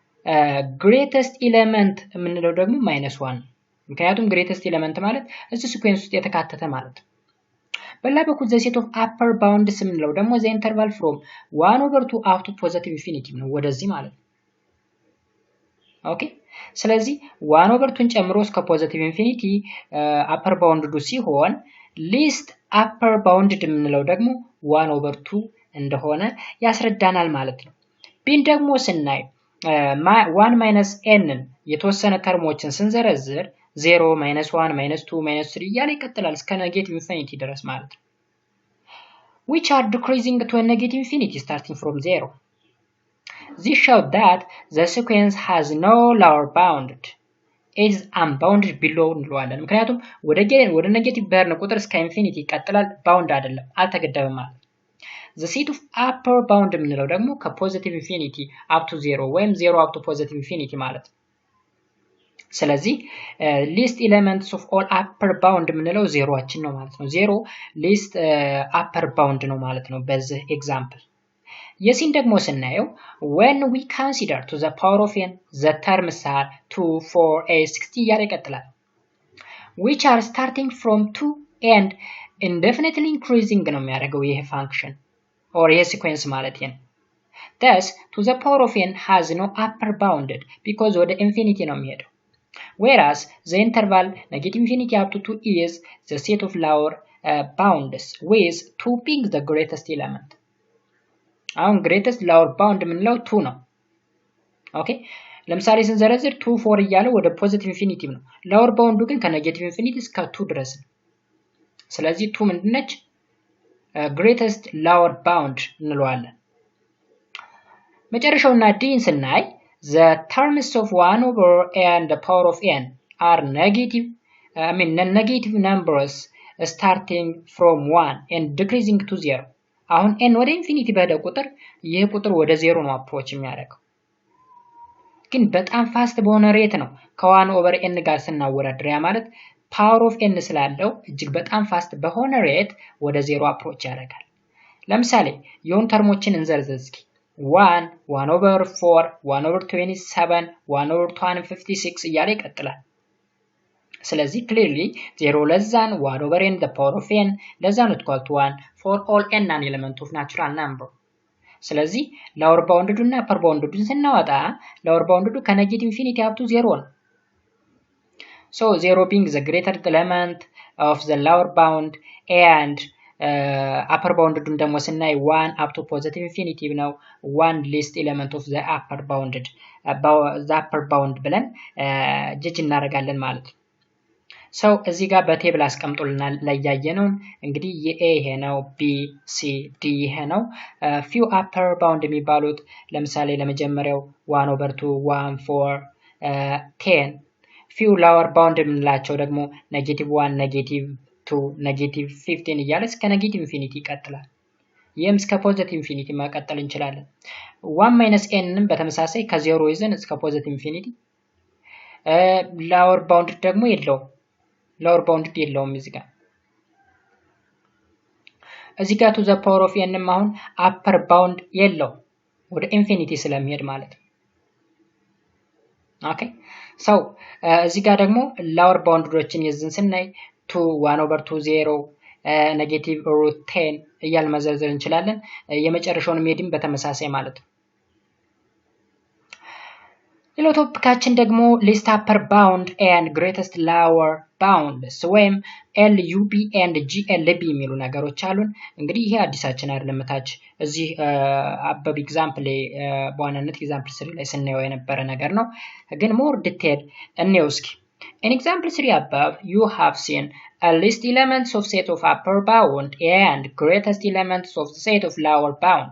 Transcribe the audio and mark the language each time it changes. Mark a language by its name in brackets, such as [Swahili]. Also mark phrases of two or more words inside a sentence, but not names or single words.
[English] greatest element [Amharic] የምንለው ደግሞ -1 ምክንያቱም [English] greatest element [Amharic] ማለት እዚህ ሲኩዌንስ ውስጥ የተካተተ ማለት ነው። በሌላ በኩል [English] the set of upper bounds [Amharic] የምንለው ደግሞ [English] the interval from 1/2 up to positive infinity [Amharic] ነው ወደዚህ ማለት ነው። ኦኬ ስለዚህ 1/2ን ጨምሮ እስከ [English] positive infinity upper boundዱ [Amharic] ሲሆን [English] least upper bounded [Amharic] የምንለው ደግሞ 1/2 እንደሆነ ያስረዳናል ማለት ነው። ቢን ደግሞ ስናይ 1 - n የተወሰነ ተርሞችን ስንዘረዝር 0 - 1 -2 -3 እያለ ይቀጥላል እስከ [English] negative infinity [Amharic] ድረስ ማለት ነው። [English] which are decreasing to a negative infinity starting from 0. This shows that the sequence has no lower bound. It is unbounded below [Amharic] እንለዋለን ምክንያቱም ወደ ኔጌቲቭ በርን ቁጥር እስከ ኢንፊኒቲ ይቀጥላል ባውንድ አይደለም አልተገደበም ማለት። [English] the set of upper bound [Amharic] የምንለው ደግሞ ከፖዚቲቭ ኢንፊኒቲ [English] up to 0 [Amharic] ወይም 0 up [English] to positive infinity [Amharic] ማለት ነው። ስለዚህ [English] least elements of all upper bound [Amharic] የምንለው ዜሮአችን ነው ማለት ነው። 0 [English] least upper bound [Amharic] ነው ማለት ነው በዚህ ኤግዛምፕል። የሲን ደግሞ ስናየው [English] when we consider to the power of n the terms are 2 4 8 60 [Amharic] እያለ ይቀጥላል [English] which are starting from 2 and indefinitely increasing [Amharic] ነው የሚያደርገው ይሄ ፋንክሽን [English] or [Amharic] ይሄ ሲኩዌንስ ማለት ነው። [English] thus to the power of n has no upper bounded because [Amharic] ወደ ኢንፊኒቲ ነው የሚሄደው [English] whereas the interval negative infinity up to 2 is the set of lower bounds with 2 being the greatest element. [Amharic] አሁን [English] greatest lower bound [Amharic] የምንለው 2 ነው። ኦኬ ለምሳሌ ስንዘረዝር 2 4 እያለ ወደ [English] positive infinity [Amharic] ነው። [English] lower bound [Amharic] ግን ከኔጌቲቭ ኢንፊኒቲ እስከ 2 ድረስ ነው። ስለዚህ 2 ምንድነች [English] greatest lower bound [Amharic] እንለዋለን። መጨረሻውና ዲን ስናይ [English] the terms of 1/n the power of n are negative non-negative numbers starting from 1 and decreasing to 0. [Amharic] አሁን n ወደ ኢንፊኒቲ በሄደ ቁጥር ይሄ ቁጥር ወደ 0 ነው አፕሮች የሚያደርገው ግን በጣም ፋስት በሆነ ሬት ነው ከ1/n ጋር ስናወዳድር ያ ማለት [English] power of n [Amharic] ስላለው እጅግ በጣም ፋስት በሆነ ሬት ወደ 0 አፕሮች ያደርጋል። ለምሳሌ የሆኑ ተርሞችን እንዘርዝር እስኪ 1 1/4 1/27 1/256 እያለ ይቀጥላል። ስለዚህ [English] clearly 0 less than 1/n the power of n less than or equal to 1 for all n non-element of natural number. ስለዚህ lower bounded እና upper bounded ስናወጣ lower bounded ከኔጌቲቭ ኢንፊኒቲ up to 0 ነው። so 0 being the greater element of the lower bound and upper bounded [Amharic] ደግሞ ስናይ [English] 1 up to positive infinity ነው 1 least element of the upper bounded the upper bound [Amharic] ብለን ጀጅ እናደርጋለን ማለት ነው። [English] so [Amharic] እዚህ ጋር በቴብል አስቀምጦልናል ለያየነው እንግዲህ የኤ ይሄ ነው ቢ ሲ ዲ ይሄ ነው [English] few upper bound [Amharic] የሚባሉት ለምሳሌ ለመጀመሪያው 1/2 1 4 10 [English] few lower bound [Amharic] የምንላቸው ደግሞ -1 -2 -15 እያለ እስከ [English] negative infinity [Amharic] ይቀጥላል። ይህም እስከ [English] positive infinity [Amharic] ማቀጠል እንችላለን። 1 - n ንም በተመሳሳይ ከ0 ይዘን እስከ [English] positive infinity lower bound [Amharic] ደግሞ የለውም [English] lower bounded [Amharic] የለውም እዚህ ጋር [English] to the power of n [Amharic] አሁን [English] upper bound [Amharic] የለው ወደ ኢንፊኒቲ ስለሚሄድ ማለት ነው። [English] okay so [Amharic] እዚህ ጋር ደግሞ [English] lower boundዶችን [Amharic] ይዘን ስናይ 2 1/2 0 -√10 እያል መዘርዘር እንችላለን። የመጨረሻውን ሜዲም በተመሳሳይ ማለት ነው። ሌላው ቶፒካችን ደግሞ [English] least upper bound and greatest lower bounds [Amharic] ወይም [English] LUB and GLB [Amharic] የሚሉ ነገሮች አሉን። እንግዲህ ይሄ አዲሳችን አይደለም ታች እዚህ አበብ ኤግዛምፕል በዋናነት ኤግዛምፕል 3 ላይ ስናየው የነበረ ነገር ነው ግን [English] more detail [Amharic] እንየው እስኪ። [English] In example 3 above you have seen a least elements of set of upper bound and greatest elements of the set of lower bound.